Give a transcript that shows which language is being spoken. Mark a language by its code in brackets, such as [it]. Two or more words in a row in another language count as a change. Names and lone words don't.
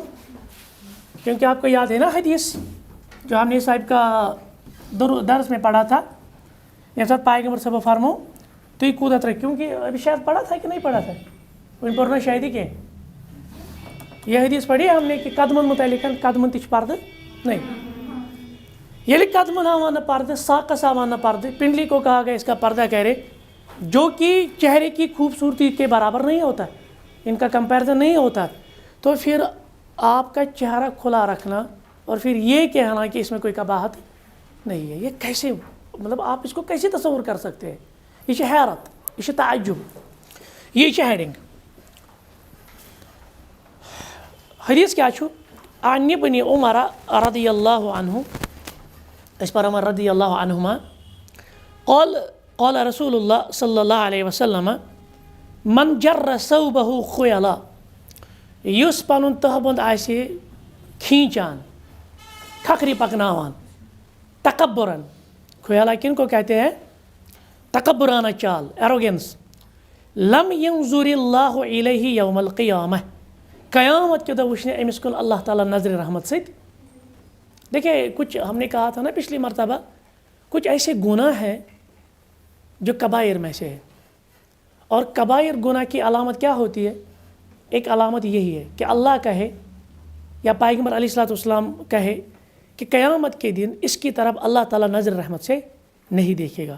[ur] کیونکہ آپ کو یاد ہے نا حدیث جو ہم نے صاحب کا درس میں پڑھا تھا، یہ ساتھ پیغمبر [ar] صلی اللہ علیہ وسلم [ur] تو یہ کودت رکھ، کیونکہ ابھی شاید پڑھا تھا کہ نہیں پڑھا تھا، وہ پڑھنا شاید ہی کہ یہ حدیث پڑھی ہم نے کہ [ks] قدمن متعلق قدمن تش پردہ [ur] نہیں، یہ [ks] قدمن آوانا پردہ، ساقس آوانا پردہ، [ur] پنڈلی کو کہا گیا اس کا پردہ کرے، جو کہ چہرے کی خوبصورتی کے برابر نہیں ہوتا، ان کا کمپیریزن نہیں ہوتا. تو پھر آپ کا چہرہ کھلا رکھنا اور پھر یہ کہنا کہ اس میں کوئی قباحت نہیں ہے، یہ کیسے، مطلب آپ اس کو کیسے تصور کر سکتے ہیں؟ یہ حیرت، یہ تعجب، یہ ہیڈنگ. [ks] حدیث کیا چھو؟ [ar] عن ابن عمر رضی اللہ عنہ، [ur] اس پر [ar] عمر رضی اللہ عنہما قال رسول اللہ صلی اللہ علیہ وسلم من جر ثوبہ خیلا، [ks] یس پنن تہبند آسے کھینچان، کھکھری پکناوان، تکبرن. [ur] خیلا کن کو کہتے ہیں؟ تکبرانہ چال، ایروگنس. [ar] لم ينظر اللہ علیہ یوم القیامہ، [ks] قیامت کے دہ وچھنے امس کن اللہ تعالیٰ نظر رحمت ست. [ur] دیکھیں کچھ ہم نے کہا تھا نا پچھلی مرتبہ، کچھ ایسے گناہ ہیں جو کبائر میں سے ہے. اور کبائر گناہ کی علامت کیا ہوتی ہے؟ ایک علامت یہی ہے کہ اللہ کہے یا پیغمبر [ar] علیہ الصلوۃ والسلام [ur] کہے کہ قیامت کے دن اس کی طرف اللہ تعالیٰ نظر رحمت سے نہیں دیکھے گا.